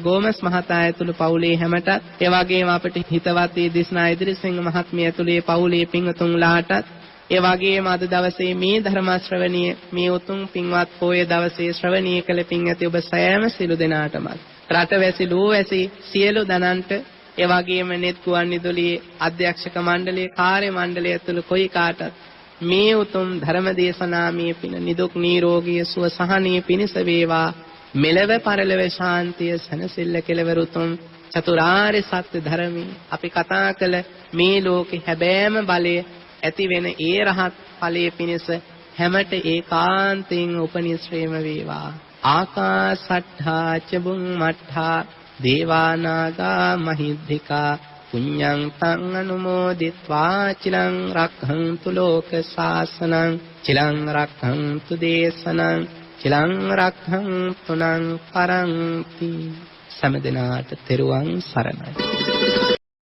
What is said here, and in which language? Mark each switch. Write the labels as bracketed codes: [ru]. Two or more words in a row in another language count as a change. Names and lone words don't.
[si] ගෝමස් මහතා ඇතුළු පවුලේ හැමටත් ඒ වගේම අපට හිතවත් දිස්නා ඉදිරිසිංහ මහත්මිය ඇතුළේ පවුලේ පින්වතුන්ලාටත් ඒ වගේම අද දවසේ මේ ධර්ම ශ්‍රවණීය මේ උතුම් පින්වත් පොයේ දවසේ ශ්‍රවණීය කළ පින් ඇති ඔබ සෑම සිළු දෙනාටම රටවැසි ලෝවැසි සියලු දනන්ට ඒ වගේම නෙත් ගුවන්විදුලියේ අධ්‍යක්ෂක මණ්ඩලයේ කාර්ය මණ්ඩලය ඇතුළු කොයි කාටත් මේ උතුම් ධර්ම දේශනාමය පින නිදුක් නිරෝගී සුව සහනීය පිණිස වේවා. මෙලව පරලොව ශාන්තිය සනසිල්ල කෙලවර උතුම් චතුරාර්ය සත්‍ය ධර්මී අපි කතා කළ මේ ලෝකේ හැබෑම බලය ඇති වෙන ඒ රහත් ඵලයේ පිණිස හැමට ඒකාන්තයෙන් උපනිශ්‍රේම වේවා. [pi] ආකාසට්ඨා ච බුම්මට්ඨා දේවානාගා මහිද්దికා පුඤ්ඤං තං අනුමෝදිත්වා චිලං රක්ඛන්තු ලෝක ශාසනං චිලං රක්ඛන්තු දේශනං චිලං රක්ඛන්තු නං පරන්ති. [si] සමදනාට තෙරුවන් සරණයි.